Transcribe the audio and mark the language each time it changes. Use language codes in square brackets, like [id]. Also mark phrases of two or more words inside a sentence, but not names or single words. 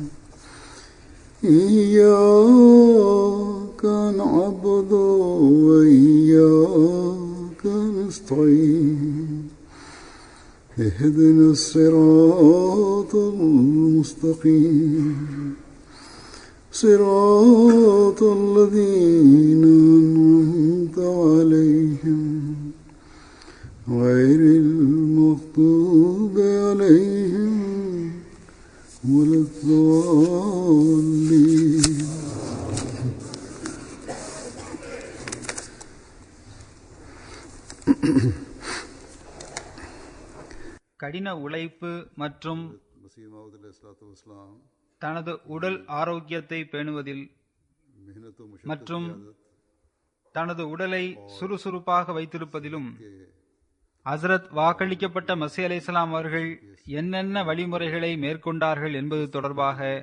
[ar] إياك نعبد وإياك نستعين اهدنا الصراط المستقيم صراط الذين أنعمت عليهم غير المغضوب عليهم ولا الضالين. [ta] கடின உழைப்பு மற்றும் தனது உடல் ஆரோக்கியத்தை பேணுவதில் மற்றும் தனது உடலை சுறுசுறுப்பாக வைத்திருப்பதிலும் ஹஸ்ரத் வாக்களிக்கப்பட்ட மஸீஹ் அலைஹிஸ்ஸலாம் அவர்கள் என்னென்ன வழிமுறைகளை மேற்கொண்டார்கள் என்பது தொடர்பாக